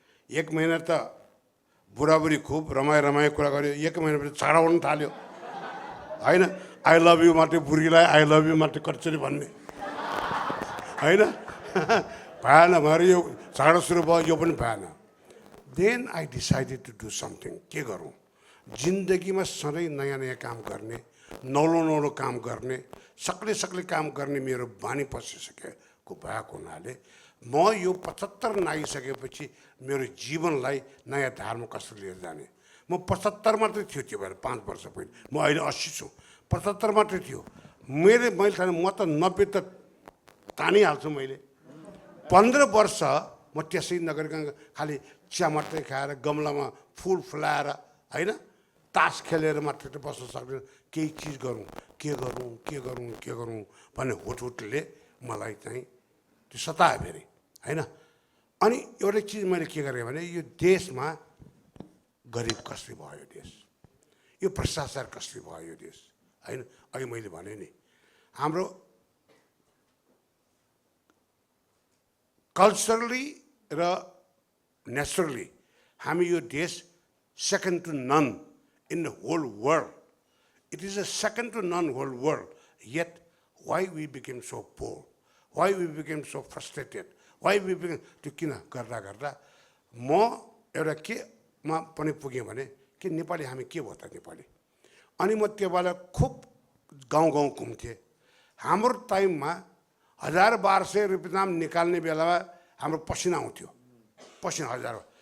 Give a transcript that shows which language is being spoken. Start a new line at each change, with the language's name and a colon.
Nepali: 1 महिना त बुढाबुढी खुब रमाइ कुरा गऱ्यो. 1 महिनापछि छाडा उड्न थाल्यो, होइन?
English: I love you
Nepali: मात्रै बुढीलाई आई लभ यु मात्रै कचरी भन्ने, होइन? भएन भएर यो छाडा सुरु भयो, यो पनि भएन.
English: Then I decided to do something.
Nepali: के गरौँ? जिन्दगीमा सधैँ नयाँ नयाँ काम गर्ने, नौलो काम गर्ने, सक्ले काम गर्ने मेरो बानी पसिसकेको भएको हुनाले म यो 75 नागिसकेपछि मेरो जीवनलाई नयाँ धारमा कसरी लिएर जाने. म 75 मात्रै थियो त्यो भएर 5 वर्ष पहिले. म अहिले 80 छु. 75 मात्रै थियो. मैले ठाने म त 90 त तानिहाल्छु मैले. 15 वर्ष म त्यसै नगरिकन खालि चिया मात्रै खाएर गमलामा फुल फुलाएर, होइन, तास खेलेर मात्रै बस्न सक्दैन. केही चिज गरौँ, के गरौँ भन्ने हुटहुटले मलाई चाहिँ त्यो सतायो फेरि, होइन? अनि एउटा चिज मैले के गरेँ भने यो देशमा गरिब कसरी भयो यो देश, यो भ्रष्टाचार कसरी भयो यो देश, होइन? अघि मैले भने नि हाम्रो कल्चरली र नेचुरली हामी यो देश
English: Second to none in the whole world. It is a second to none whole world. Yet, why we became so poor? Why we became so frustrated? Why we became to
Nepali: किन गर्दा म एउटा केमा पनि पुगेँ भने कि नेपाली हामी के भयो त नेपाली. अनि म त्यो बेला खुब गाउँ घुम्थेँ. हाम्रो टाइममा 1000-1200 रुपियाँ निकाल्ने बेलामा हाम्रो पसिना आउँथ्यो, पसिना 1000.